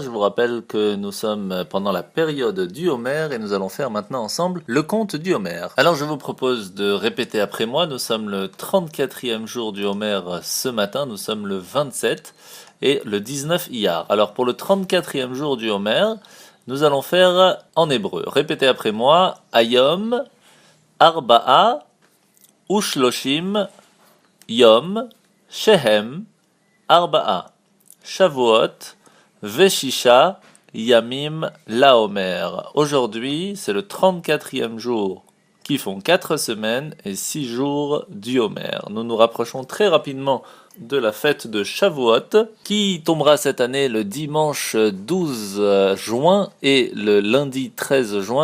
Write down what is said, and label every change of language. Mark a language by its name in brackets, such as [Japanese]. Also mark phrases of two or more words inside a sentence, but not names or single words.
[French] Je vous rappelle que nous sommes pendant la période du Homer et nous allons faire maintenant ensemble le conte du Homer. Alors je vous propose de répéter après moi, nous sommes le 34e jour du Homer ce matin, nous sommes le 27 et le 19 Iyar. Alors pour le 34e jour du Homer, nous allons faire en hébreu. Répétez après moi, [Hebrew] היום, ארבעה, ושלושים, יום, שהם, ארבעה, שבועות, וששה, ימים, לעומר. [French] Aujourd'hui, c'est le 34e jour qui font 4 semaines et 6 jours du Homer. Nous nous rapprochons très rapidement de la fête de Shavuot qui tombera cette année le dimanche 12 juin et le lundi 13 juin.